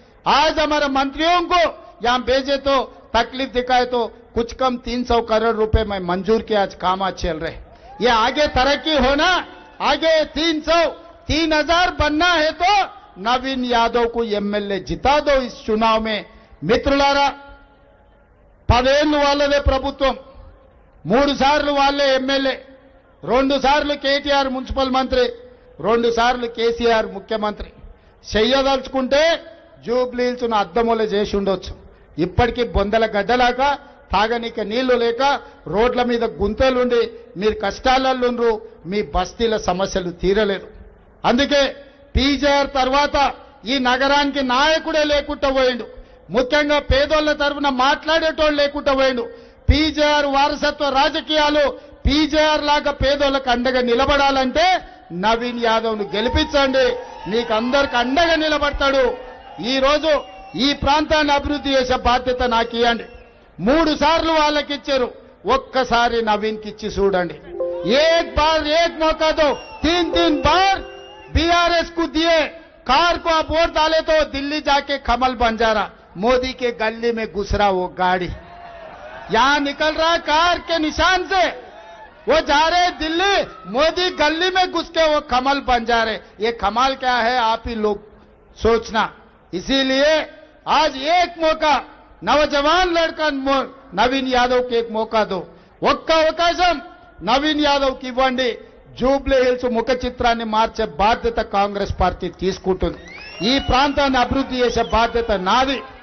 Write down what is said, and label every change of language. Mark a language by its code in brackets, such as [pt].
[hi] आज हमारे मंत्रियों को यहां भेजे तो तकलीफ दिखाए तो कुछ कम 300 करोड़ रुपए में मंजूर किया, आज काम चल रहे। ये आगे तरक्की होना, आगे 3,000 बनना है तो नवीन यादव को एमएलए जिता दो इस चुनाव में। [te] మిత్రులారా, 10 ఏళ్లు వాళ్ళదే ప్రభుత్వం, 3 సార్లు వాళ్ళే ఎమ్మెల్యే, 2 సార్లు కేటీఆర్ మున్సిపల్ మంత్రి, 2 సార్లు కేసీఆర్ ముఖ్యమంత్రి. చెయ్యదలుచుకుంటే జూబ్లీ హిల్స్ అద్దములు చేసి ఉండొచ్చు. ఇప్పటికీ బొందల గడ్డలాక తాగనీక నీళ్లు లేక రోడ్ల మీద గుంతలుండి మీరు కష్టాలలో మీ బస్తీల సమస్యలు తీరలేదు. అందుకే పీజేఆర్ తర్వాత ఈ నగరానికి నాయకుడే లేకుండా పోయిండు, ముఖ్యంగా పేదోళ్ల తరఫున మాట్లాడేటోళ్ళు లేకుండా పోయిండు. పీజేఆర్ వారసత్వ రాజకీయాలు పీజేఆర్ లాగా పేదోళ్లకు అండగా నిలబడాలంటే నవీన్ యాదవ్ను గెలిపించండి, మీకు అందరికి అండగా నిలబడతాడు. ఈ రోజు ఈ ప్రాంతాన్ని అభివృద్ధి చేసే బాధ్యత నాకు ఇవ్వండి. 3 సార్లు వాళ్ళకి ఇచ్చారు, ఒక్కసారి నవీన్కి ఇచ్చి చూడండి. [hi] एक बार एक मौका दो, 3 बार बीआरएस को दिए, कार को आप वोट डाले तो दिल्ली जाके कमल बंजारा, मोदी के गली में घुस रहा वो गाड़ी, यहां निकल रहा कार के निशान से, वो जा रहे दिल्ली, मोदी गली में घुस के वो कमल बन जा रहे. ये कमाल क्या है आप ही लोग सोचना. इसीलिए आज एक मौका नौजवान लड़का नवीन यादव के एक मौका दो, [te] ఒక్క అవకాశం నవీన్ యాదవ్ కి ఇవ్వండి. జూబ్లీ హిల్స్ ముఖ చిత్రాన్ని మార్చే బాధ్యత కాంగ్రెస్ పార్టీ తీసుకుంటుంది. ఈ ప్రాంతాన్ని అభివృద్ధి చేసే బాధ్యత నాది.